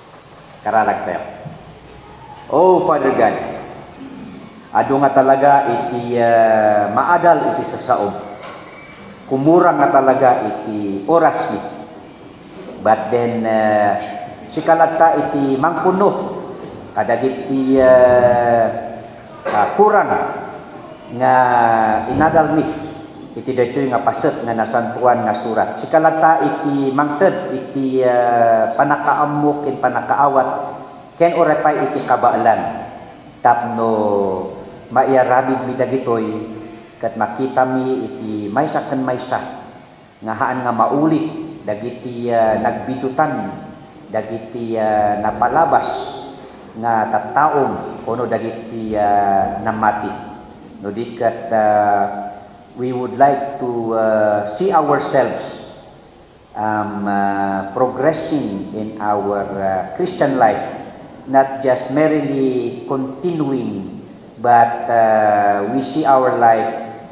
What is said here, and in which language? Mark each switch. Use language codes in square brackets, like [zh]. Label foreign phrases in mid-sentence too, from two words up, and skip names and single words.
[ilo] Karalag tayo. [en] Oh, Father God, [ilo] ado nga talaga iti maadal iti sasaom. Kumurang nga talaga iti oras ni. [en] But then, [ilo] sikalata iti mangpuno, kadagiti kurang nga inadal mi, iti daytoy nga paset nga nasantuan nga surat. Sikalata iti mangted, iti panakaamok, ken panakaawat, ken orepay iti kabaalan. Tapno maiaramid mi dagitoy, kat makita mi iti maysa ken maysa nga haan nga maulit dagiti nagbidutan, dagiti napalabas nga tattaom ono dagiti namati. [en] No dikat we would like to see ourselves progressing in our Christian life, not just merely continuing, but we see our life